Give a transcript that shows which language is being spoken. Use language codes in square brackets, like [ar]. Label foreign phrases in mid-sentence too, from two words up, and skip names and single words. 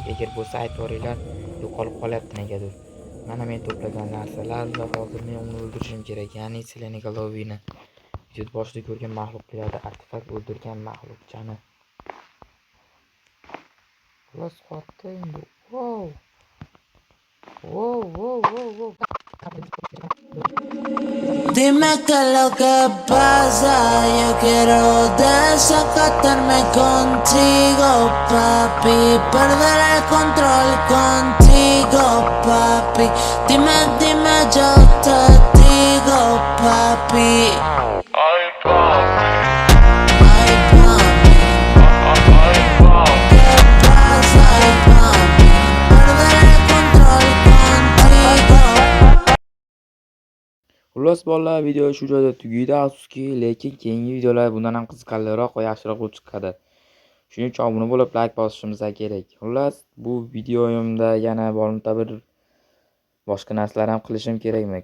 [uz] Agar bo'lsa aytib boringlar, yo'qolib qolyapti negadir. Mana men to'plagan narsalar va hozir men uni o'ldirishim kerak. Ya'ni Selena Golovini video boshida ko'rgan mahluq keladi. Artefakt o'ldirgan mahluqchani. Plus qotdi endi. Wow. [es] Dime qué es lo que pasa, yo quiero desacatarme contigo, papi, perder el control contigo, papi, dime, yo te digo, papi. Ay, papi. Ay, papi. ¿Qué pasa, ay, papi? Perder el control contigo. [uz] Xullas bolalar, video shu joyda tugaydi, afsuski, lekin keyingi videolar bundan ham qiziqarliroq va yaxshiroq bo'lib chiqadi. Shuning uchun obuna bo'lib, like bosishimiz kerak. Xullas, bu videoyimda yana bironta bir boshqa narsalar ham qilishim kerakmi?